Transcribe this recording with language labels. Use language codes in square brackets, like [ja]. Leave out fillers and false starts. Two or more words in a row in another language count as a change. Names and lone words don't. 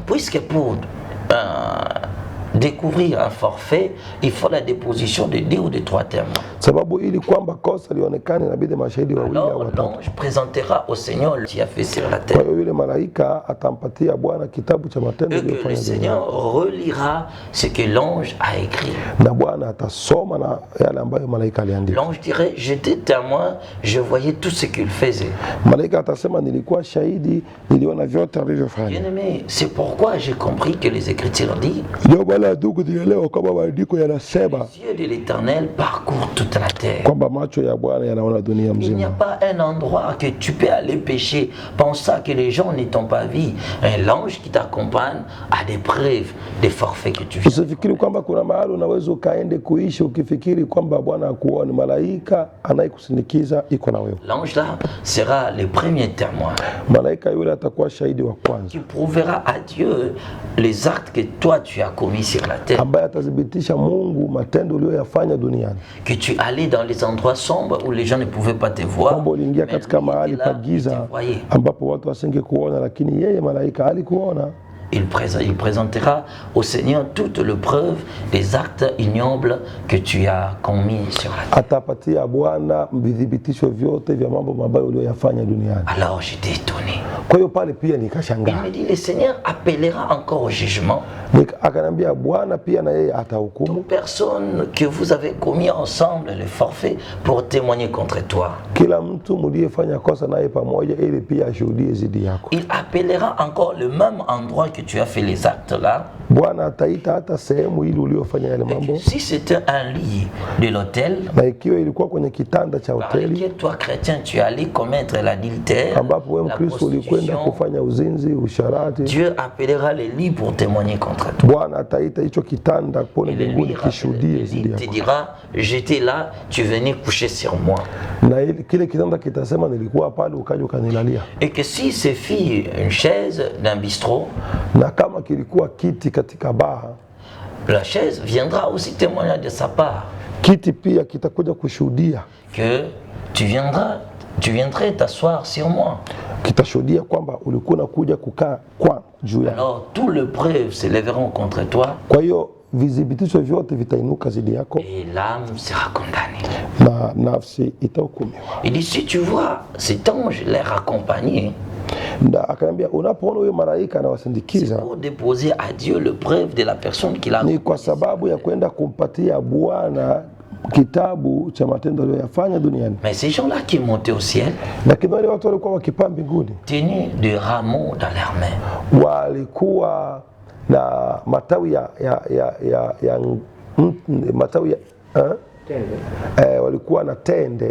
[fr] Puisque pour découvrir un forfait, il faut la déposition de 2 ou de 3 témoins. [sw] Sababu ili kwamba kosa lionekane inabidi mashahidi wawili au [fr] Alors [sw] watatu. [fr] l'ange présentera au Seigneur ce qu'il a fait sur la [sw] Kwa [fr] terre. [sw] hiyo yule malaika atampatia Bwana kitabu cha matendo [fr] Et que le [sw] aliyofanya duniani, [fr] Seigneur relira ce que l'ange a écrit. [sw] na Bwana atasoma na yale ambayo malaika aliandika. [fr] L'ange dirait, j'étais témoin, je voyais tout ce qu'il faisait. [sw] Malaika atasema nilikuwa shahidi, niliona vyote alivyofanya. [fr] Bien-aimé, c'est pourquoi j'ai compris que les Écritures disent, [sw] Ndio maana ndugu, nielewa kama maandiko yanasema [fr] les yeux de l'Éternel parcourent toute la terre. [sw] kwamba macho ya Bwana yanaona dunia [fr] Il n'y a [sw] mzima. [fr] pas un endroit que tu peux aller pécher, pensant que les gens ne t'ont pas vu. L'ange qui t'accompagne a des preuves des forfaits que tu viens. [sw] Usifikiri kwamba kuna mahali unaweza ukaende kuishi ukifikiri kwamba Bwana akuoni. Malaika anayekusindikiza iko na wewe. [fr] L'ange là sera le premier témoin [sw] Malaika yule atakuwa shahidi wa kwanza [fr] qui prouvera à Dieu les actes que toi tu as commis sur la terre. [sw] ambaye atathibitisha Mungu matendo uliyoyafanya duniani, [fr] Que tu allais dans les endroits sombres où les gens ne pouvaient pas te voir. [sw] kwamba uliingia [fr] mais [sw] katika [fr] lui [sw] mahali [fr] était [sw] pa [fr] là, il [sw] giza [fr] te voyait. [sw] ambapo watu wasingekuona, lakini yeye malaika alikuona. [fr] il présentera au Seigneur toute le preuve des actes ignobles que tu as commis sur la terre. [sw] Atapatia Bwana vidhibitisho vyote vya mambo mabaya uliyoyafanya duniani. [fr] Alors j'étais étonné. [sw] Kwa hiyo pale pia [fr] Il [sw] nikashangaa. [fr] me dit, le Seigneur appellera encore au jugement [sw] Akanambia Bwana pia na yeye atahukumu [fr] toute personne que vous avez commis ensemble le forfait pour témoigner contre toi. [sw] kila mtu mliyefanya kosa naye pamoja, ili pia ashuhudie zidi yako. [fr] Il appellera encore le même endroit que tu as fait les actes là. [sw] Bwana ataita hata sehemu ili uliofanya yale [fr] Et que [sw] mambo, [fr] si c'était un lit de l'hôtel [sw] na ikiwa ilikuwa kwenye kitanda cha [fr] par [sw] hoteli [fr] lequel toi chrétien tu es allé commettre l'adultère, [sw] ambapo wewe [fr] la [sw] Mkristo ulikwenda [fr] prostitution, [sw] kufanya uzinzi, usharati, [fr] Dieu appellera les lits pour témoigner contre toi. [sw] Bwana ataita hicho kitanda pone [fr] Et le [sw] mbinguni [fr] lit [sw] kishuhudie zidi [fr] te [sw] yako, [fr] dira, j'étais là, tu venais coucher sur moi. [sw] na kile kitanda kitasema nilikuwa pale ukaja ukanilalia. [fr] Et que si c'est une chaise d'un bistrot, [sw] Na kama kilikuwa kiti katika baa, [fr] la chaise viendra aussi témoigner de sa part [sw] kiti pia kitakuja kushuhudia, [fr] que tu viendrais t'asseoir sur moi. [sw] kitashuhudia kwamba ulikuwa unakuja kukaa kwa juu ya. [fr] Alors tous les preuves s'élèveront contre toi [sw] Kwa hiyo vidhibitisho vyote vitainuka zidi yako [fr] et l'âme sera condamnée. [sw] na nafsi itahukumiwa. [fr] Il dit, si tu vois cet ange l'air accompagné, [sw] Na akaniambia unapoona huyo malaika [fr] c'est [sw] anawasindikiza [fr] pour déposer à Dieu le preuve de la personne qu'il a. [sw] ni kwa sababu ya kwenda kumpatia Bwana kitabu cha matendo aliyoyafanya duniani. [fr] Mais ces gens-là qui montaient au ciel, [sw] Lakini wale watu walikuwa wakipaa mbinguni [fr] tenus de rameaux dans leurs mains. [sw] walikuwa na matawi matawi walikuwa na tende.